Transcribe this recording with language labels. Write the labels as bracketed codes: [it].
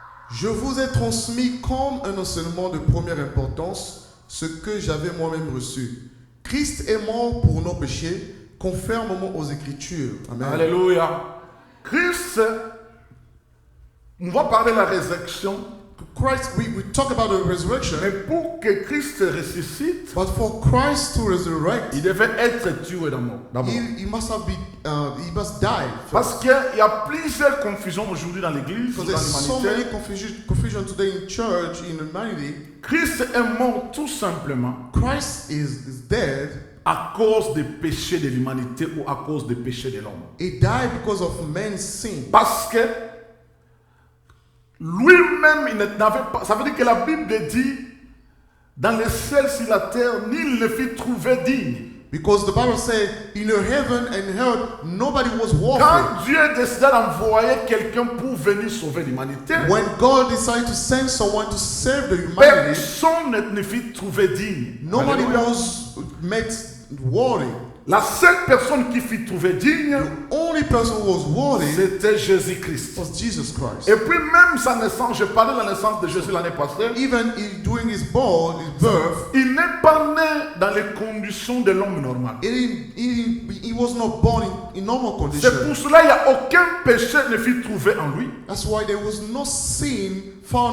[fr] Je vous ai transmis comme un enseignement de première importance ce que j'avais moi-même reçu. Christ est mort pour nos péchés, conformément aux Écritures. Amen. Alléluia. Christ, on va parler de la résurrection, [en] Christ, we talk about the resurrection, [fr] mais pour que Christ ressuscite, [en] but for Christ to resurrect, [fr] il devait être tué d'abord. [en] he must have been, he must die. [fr] Parce qu'il y a plusieurs confusions aujourd'hui dans l'Église, dans [en] Because there's so many [fr] l'humanité. [en] confusion today in church, in humanity. [fr] Christ est mort tout simplement [en] Christ is dead. [fr] à cause des péchés de l'humanité ou à cause des péchés de l'homme. [en] He died because of man's sin. [fr] Parce que lui-même, il n'avait pas. Ça veut dire que la Bible dit dans les ciels sur la terre, nul ne fut trouvé digne. [en] Because the Bible said, in the heaven and earth, nobody was worthy. [fr] Quand Dieu décida d'envoyer quelqu'un pour venir sauver l'humanité, [en] When God decided to send someone to save the humanity, [fr] personne ne fut trouvé digne. [en] nobody [fr] Alléluia. [en] was made worthy. [fr] La seule personne qui fut trouvée digne, [en] The only person who was worthy [fr] c'était Jésus-Christ. [en] was Jesus Christ. [fr] Et puis même sa naissance, je parlais de la naissance de Jésus l'année passée, [en] Even during his birth, [fr] il n'est pas né dans les conditions de l'homme normal. [en] he was not born in normal [fr] C'est [en] condition. [fr] pour cela qu'il n'y a aucun péché ne fut trouvé en lui. [en] That's why there was no sin found